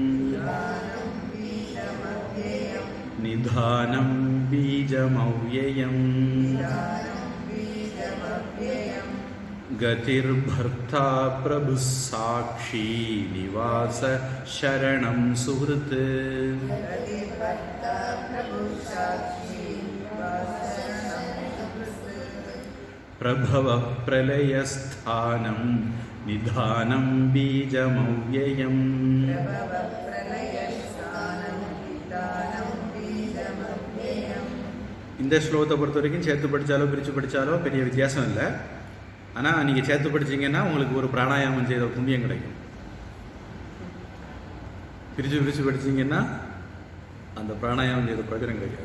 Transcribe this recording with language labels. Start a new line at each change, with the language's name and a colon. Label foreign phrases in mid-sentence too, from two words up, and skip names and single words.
Sanskrit: निधानं बीजमव्ययम् गतिर्भर्ता प्रभुः साक्षी निवास शरणं सुहृत् प्रभव प्रलयस्थानं निधानं बीजमव्ययम्.
Tamil: இந்த ஸ்லோகத்தை பொறுத்த வரைக்கும் சேர்த்து படித்தாலோ பிரித்து படித்தாலோ பெரிய வித்தியாசம் இல்லை. ஆனால் நீங்கள் சேர்த்து படிச்சிங்கன்னா உங்களுக்கு ஒரு பிராணாயாமம் செய்த புண்ணியம் கிடைக்கும். பிரித்து படிச்சிங்கன்னா அந்த பிராணாயாமம் செய்த பிரயோஜனம் கிடைக்காது.